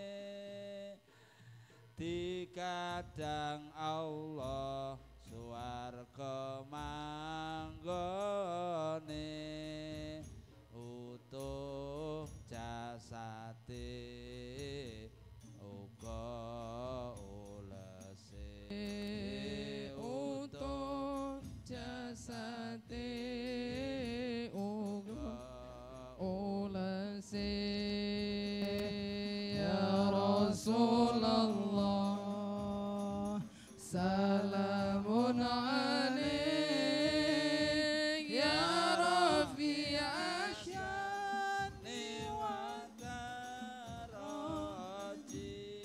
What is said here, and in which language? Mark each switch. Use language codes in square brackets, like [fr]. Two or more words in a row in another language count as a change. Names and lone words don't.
[jv] dikadang Allah swarga manggone utuh jasate uga ulese utuh jasate uga ulese [ar] يا رسول الله سلام عليك يا رفيع الشان والدرج